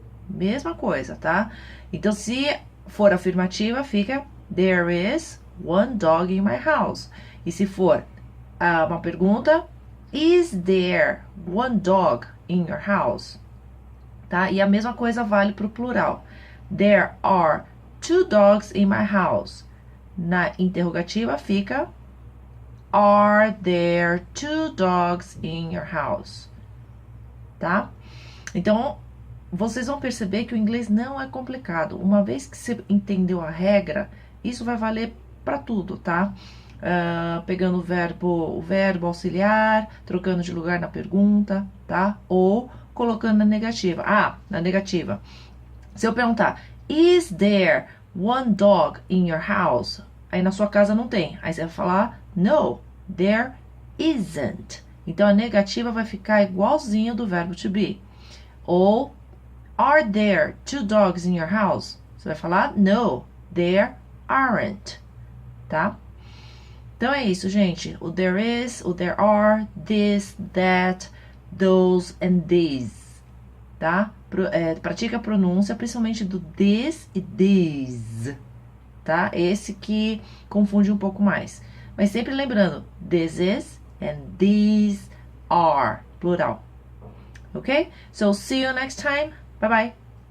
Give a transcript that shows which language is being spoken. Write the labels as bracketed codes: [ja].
[pt] Mesma coisa, tá? Então, se for afirmativa, fica [en] there is one dog in my house. [pt] E se for uma pergunta, [en] is there one dog in your house? Tá? [pt] E a mesma coisa vale para o plural. [en] There are two dogs in my house. [pt] Na interrogativa fica [en] are there two dogs in your house? [pt] Tá? Então, vocês vão perceber que o inglês não é complicado. Uma vez que você entendeu a regra, isso vai valer para tudo, tá? Pegando o verbo auxiliar, trocando de lugar na pergunta, tá? Ou colocando na negativa. Na negativa. Se eu perguntar, [en] is there one dog in your house? [pt] Aí na sua casa não tem. Aí você vai falar, [en] no, there isn't. [pt] Então a negativa vai ficar igualzinho do verbo to be. Ou, [en] are there two dogs in your house? [pt] Você vai falar, [en] no, there aren't. [pt] Tá? Então é isso, gente. O there is, o there are, [en] this, that, those and these. [pt] Tá? Pratica a pronúncia, principalmente do this e these. Tá? Esse que confunde um pouco mais. Mas sempre lembrando, [en] this is and these are, plural. Okay? So, see you next time. Bye-bye.